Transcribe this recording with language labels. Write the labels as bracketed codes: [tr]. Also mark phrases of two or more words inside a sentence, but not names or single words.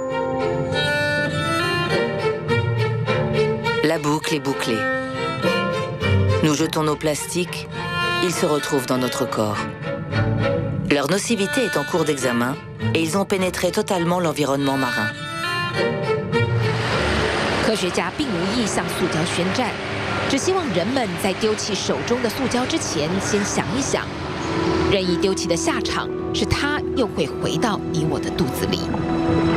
[fr] La boucle est bouclée. Nous jetons nos plastiques, ils se retrouvent dans notre corps. Leur nocivité est en cours d'examen et ils ont pénétré totalement l'environnement marin. [zh] 科学家并无意向塑胶宣战，只希望人们在丢弃手中的塑胶之前，先想一想，任意丢弃的下场是它又会回到你我的肚子里。